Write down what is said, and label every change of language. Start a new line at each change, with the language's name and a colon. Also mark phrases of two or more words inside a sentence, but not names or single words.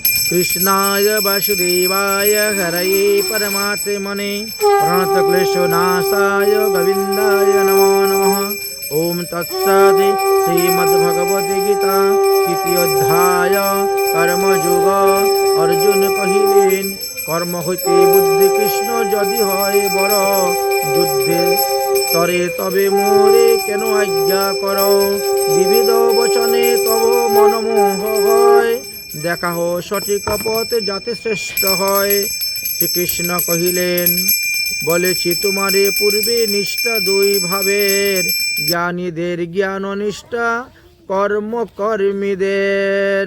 Sanskrit: कृष्णाय वासुदेवाय हरये परमात्मने प्रणतक्लेशनाशाय गोविन्दाय नमो नमः। ओम तत्सत्। श्रीमद्भगवद्गीता तृतीय अध्याय कर्मयोग।
Bangla: অর্জুন কহিলেন কর্ম हইতে বুদ্ধি কৃষ্ণ যদি হয় বড় যুদ্ধে তরে তবে মোরে কেন আজ্ঞা কর। বিবিধ বচনে তব মনমোহ হয় দেখা হো সঠিক পথ যাতে শ্রেষ্ঠ হয়। শ্রীকৃষ্ণ কহিলেন বলেছি তোমারে পূর্বে নিষ্ঠা দুই ভাবের জ্ঞানীদের জ্ঞান নিষ্ঠা কর্মকর্মীদের।